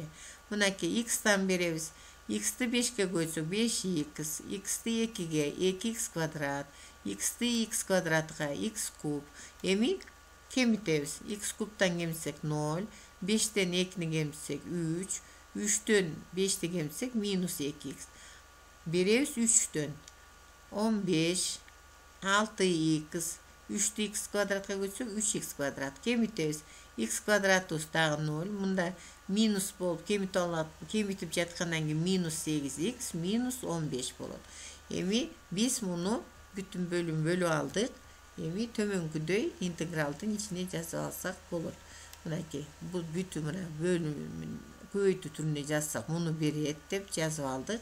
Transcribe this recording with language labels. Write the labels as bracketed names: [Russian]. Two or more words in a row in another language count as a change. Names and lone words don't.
[Kyrgyz] Мынакей x'тан беребиз. x'ти 5ке койсок 5x, x'ти 2ге 2x квадрат, x'ти x квадратка x куб. Эми кемитебиз. x кубтан кемитсек 0, 5тен 2ни кемитсек 3, 3төн 5ти кемитсек минус 2x. Беребиз 3төн 15, 6x, 3тү x квадратка көтсек 3x квадрат. Кемитебиз. X квадратыбыз дагы 0. Мында минус болуп кемитип жаткандан кийин минус 8x минус 15 болот. Эми биз муну бүтүн бөлүм бөлүп алдык. Эми төмөнкүдөй интегралдын ичине жазып алсак болот. Мынакей, бул бүтүн мына бөлүмүн көбөйтүү түрүндө жазсак муну берет деп жазып алдык.